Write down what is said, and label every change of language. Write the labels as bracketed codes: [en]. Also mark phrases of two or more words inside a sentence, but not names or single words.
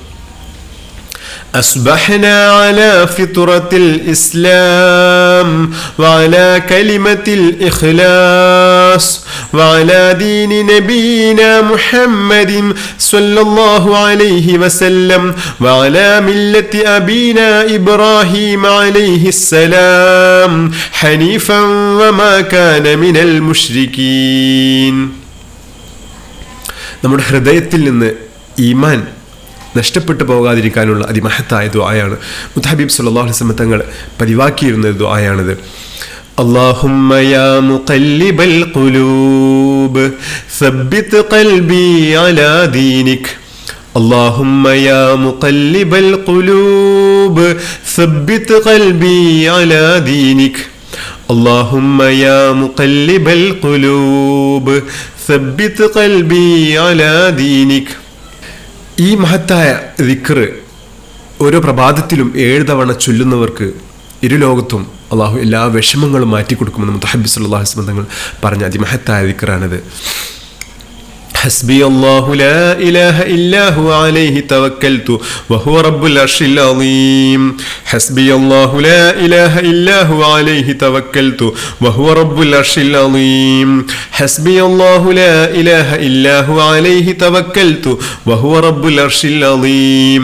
[ar] أصبحنا على فطرة الإسلام وعلى كلمة الإخلاص وعلى دين نبينا محمد صلى الله عليه وسلم وعلى ملة أبينا إبراهيم عليه السلام حنيفا وما كان من المشركين. [ml] നമ്മുടെ ഹൃദയത്തിൽ നിന്ന് ഈമാൻ നഷ്ടപ്പെട്ടു പോകാതിരിക്കാനുള്ള അതിമഹത്തായ ദുആയാണ് മുത്തഹബീബ് [ar] صلى الله عليه وسلم [ml] തങ്ങൾ പതിവാക്കിയിരുന്ന ദുആയാണിത്. [ar] اللهم يا مقلب القلوب ثبت قلبي على دينك. اللهم يا مقلب القلوب ثبت قلبي على دينك. اللهم يا مقلب القلوب ثبت قلبي على دينك. [ml] ഈ മഹത്തായ ദിക്ർ ഓരോ പ്രഭാതത്തിലും 7 തവണ ചൊല്ലുന്നവർക്ക് ഇരുലോകത്തും അള്ളാഹു എല്ലാ വിഷമങ്ങളും മാറ്റിക്കൊടുക്കുമെന്ന് മുത്തഹബി [ar] صلى الله عليه وسلم [ml] തങ്ങൾ പറഞ്ഞ അതിമഹത്തായ ദിക്റാണിത്. [ar] حسبي الله لا إله إلا هو عليه توكلت وهو رب العرش العظيم. حسبي الله لا إله إلا هو عليه توكلت وهو رب العرش العظيم. حسبي الله لا إله إلا هو عليه توكلت وهو رب العرش العظيم.